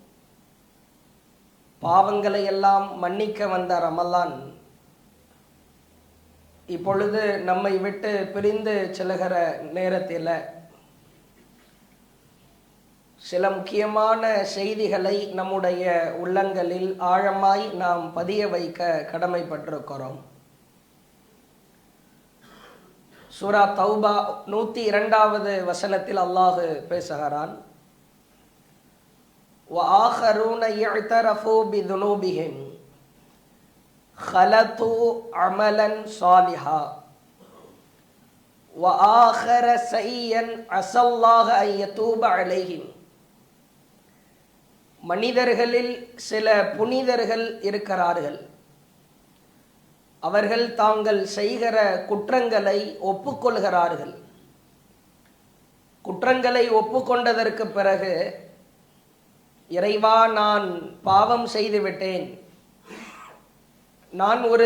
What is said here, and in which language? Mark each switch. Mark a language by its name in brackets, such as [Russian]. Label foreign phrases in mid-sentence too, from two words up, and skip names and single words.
[Tamil] பாவங்களை எல்லாம் மன்னிக்க வந்த ரமலான் இப்பொழுது நம்மை விட்டு பிரிந்து செல்கிற நேரத்தில் சில முக்கியமான செய்திகளை நம்முடைய உள்ளங்களில் ஆழமாய் நாம் பதிய வைக்க கடமைப்பட்டிருக்கிறோம். சூரா தௌபா 102வது வசனத்தில் அல்லாஹ் பேசுகிறான், [Arabic] وآخرون يعترفوا بذنوبهم خلطوا عملا صالحا وآخر سيئا عسى الله أن يتوب عليهم. [Tamil] மனிதர்களில் சில புனிதர்கள் இருக்கிறார்கள். அவர்கள் தாங்கள் செய்கிற குற்றங்களை ஒப்புக்கொள்கிறார்கள். குற்றங்களை ஒப்புக்கொண்டதற்கு பிறகு, இறைவா, நான் பாவம் செய்துவிட்டேன், நான் ஒரு